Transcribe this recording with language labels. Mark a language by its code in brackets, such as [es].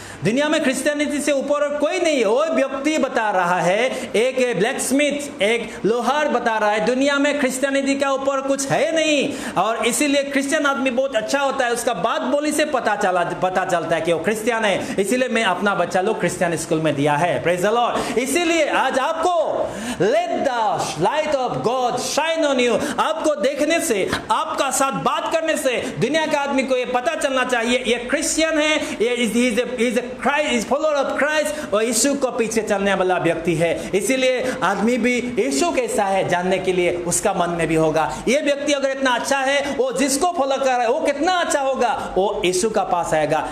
[hi] दुनिया में क्रिश्चियनिटी से ऊपर और कोई नहीं है। वो व्यक्ति बता रहा है, एक ब्लैक स्मिथ, एक लोहार बता रहा है, दुनिया में क्रिश्चियनिटी का ऊपर कुछ है नहीं। और इसीलिए क्रिश्चियन आदमी बहुत अच्छा होता है, उसका बात बोली से पता चलता है कि वो क्रिश्चियन है। इसीलिए मैं अपना बच्चा लोग क्रिश्चियन स्कूल में दिया है। [en] Praise the Lord. [hi] इसीलिए आज आपको [en] Let the light of God shine on you. [hi] आपको देखने से, आपका साथ बात करने से दुनिया का आदमी को ये पता चलना चाहिए ये क्रिश्चियन है, ये [en] is a follower of Christ [hi] और यीशु को पीछे चलने वाला व्यक्ति है। इसीलिए आदमी भी यीशु कैसा है जानने के लिए उसका मन में भी होगा, ये व्यक्ति अगर इतना अच्छा है, वो जिसको फॉलो कर रहा है वो कितना अच्छा होगा, वो यीशु का पास आएगा।